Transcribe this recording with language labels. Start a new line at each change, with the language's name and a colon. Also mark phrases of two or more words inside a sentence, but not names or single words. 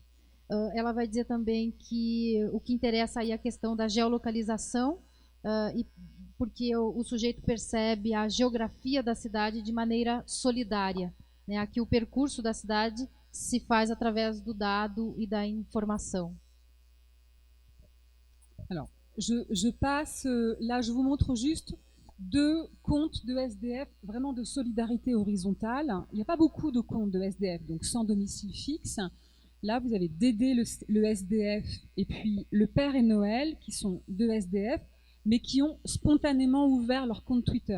Portuguese: Ela vai dizer também que o que interessa aí é a questão da geolocalização, porque o sujeito percebe a geografia da cidade de maneira solidária, né? Aqui o percurso da cidade se faz através do dado e da informação.
French: Alors, je passe, là je vous montre juste 2 comptes de SDF, vraiment de solidarité horizontale. Il n'y a pas beaucoup de comptes de SDF, donc sans domicile fixe. Là, vous avez Dédé le SDF et puis le Père et Noël, qui sont 2 SDF, mais qui ont spontanément ouvert leur compte Twitter.